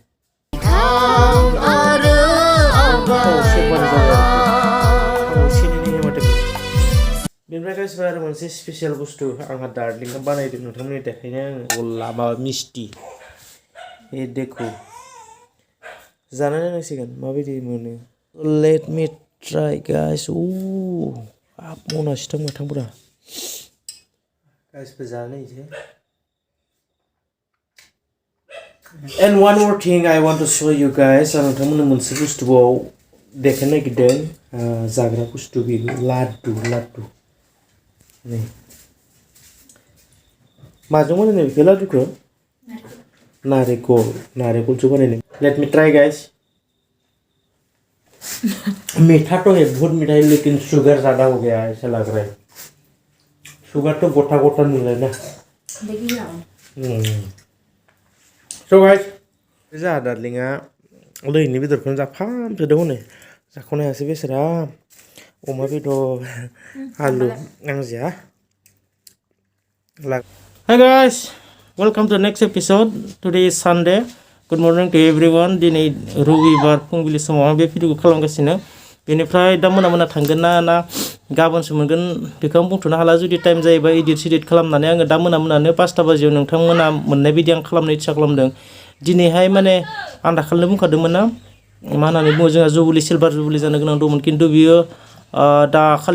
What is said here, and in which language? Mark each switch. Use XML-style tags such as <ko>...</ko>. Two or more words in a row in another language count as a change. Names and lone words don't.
<brx>बेनिफ्राय गाइसफोर आरो मोनसे स्पेसियेल बुस्थु आंहा दार्लिंखौ बानायदों नोंथांमोननि देखायनो आङो गला माबा मिस्टि ए देखो जानानै नायनांसिगोन माबायदि मोनो</brx> <en>let me try guys</en> <brx>हाब मनासो थां माथांफोरा गाइसफोर जानो एसे</brx> <en>And one more thing I want to show you guys</en> <brx>आं नोंथांमोननो मोनसे बुस्थुआव देखायनो नागिरदों जाग्रा बुस्थु बेबो लाडु नै माजों बानायनाय बेखौ लाडुखौ नारेंखलजों बानायनाय</brx> <en>let me try guys</en> <hi>मीठा तो है बहुत मीठा है लेकिन शुगर ज़्यादा हो गया है ऐसा लग रहा है शुगर तो गोटा मिल रहा है ना</hi> <en>So guys</en> <brx>जा दार्लिंआ लैनि बेदरखौनो जाफामजोबदों हनै जाख'नो हायासै बेसोरा अमा बेदर आलु आं जाया</brx> <en>Hi guys welcome to the next episode today is Sunday good morning to everyone</en> <brx>दिनै रबिबार फुंबिलि समाव आं बे भिडिअखौ खालामगासिनो बेनिफ्राय दा मोना थांगोन ना गाबोनसो मोनगोन बेखौ आं बुंथ'नो हाला जुदि टाइम जायोबा एडिट खालामनानै आङो दा मोनानो 5टा बाजियाव नोंथांमोना मोननाय बायदि आं खालामनो इच्छा खालामदों दिनैहाय माने आं दाखालिनो बुंखादोंमोन ना मा होननानै बुङो जोंहा जुबिली</brx> <en>silver jubilee</en> <brx>जानो गोनां दंमोन खिन्थु बियो दाखालि</brx>